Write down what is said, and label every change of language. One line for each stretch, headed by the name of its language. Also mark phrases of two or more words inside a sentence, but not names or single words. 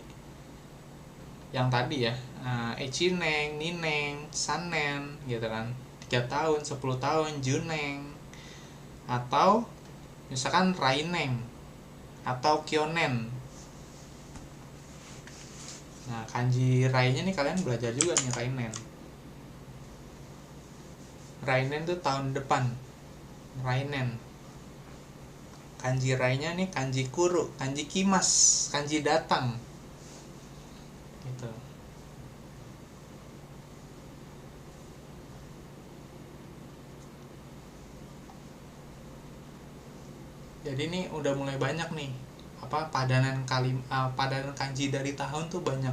Indonesian: yang tadi ya, Echineng, Nineng, Sanen gitu kan, 3 tahun, 10 tahun, Juneng, atau misalkan Raineng atau Kyonen. Nah, kanji Rai-nya nih kalian belajar juga nih, Rainen. Rainen tuh tahun depan, Rainen. Kanji Rai-nya nih kanji Kuru, kanji Kimas, kanji datang. Gitu. Jadi ini udah mulai banyak nih padanan kanji dari tahun tuh banyak.